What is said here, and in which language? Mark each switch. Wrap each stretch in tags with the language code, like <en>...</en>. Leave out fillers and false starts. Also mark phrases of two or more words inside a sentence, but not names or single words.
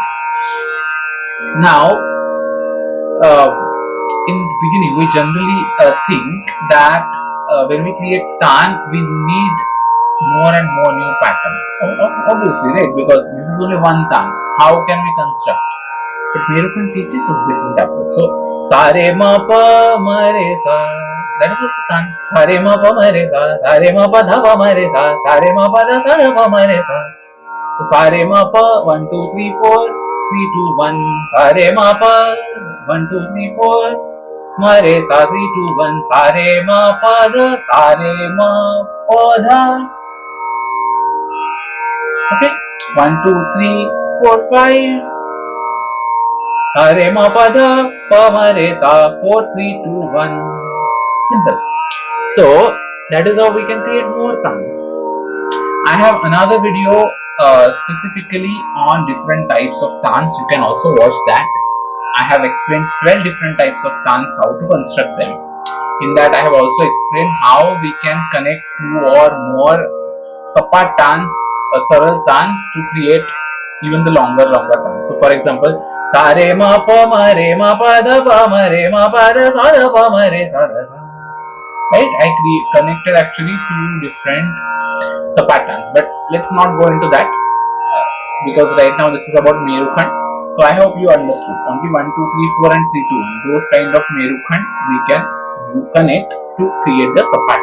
<en>Now, in the beginning, we generally think that when we create taan, we need more and more new patterns. Obviously, right? Because this is only one taan. How can we construct? But Merukhand teaches us different approach. So, sa re ma pa ma re sa. That is also taan. Sa re ma pa ma re sa. Sa re ma pa dha pa ma re sa. Sa re ma pa dha sa dha pa ma re sa. So, sa re ma pa 1 2 3 4 3 2 1. Sa re ma pa 1 2 3 4 ma re sa 3 2 1. Sa re ma pa dha sa re ma pa dha. Okay, 1 2 3 4 5. Sa re ma pa dha pa ma re sa 4 3 2 1. Simple. So that is how we can create more taans. I have another video specifically on different types of taans. You can also watch that. I have explained 12 different types of taans, how to construct them. In that I have also explained how we can connect 2 or more Sapat taans, Saral taans, to create even the longer taans. So for example, sa re ma pa ma re ma pa dha pa ma re ma pa dha sa dha pa ma re sa dha sa. Right? I connected actually 2 different Sapat taans, but let's not go into that because right now this is about Merukhand. So I hope you understood. Only 1 2 3 4 and 3 2 1. Those kind of Merukhand we can connect to create the Sapat.</en>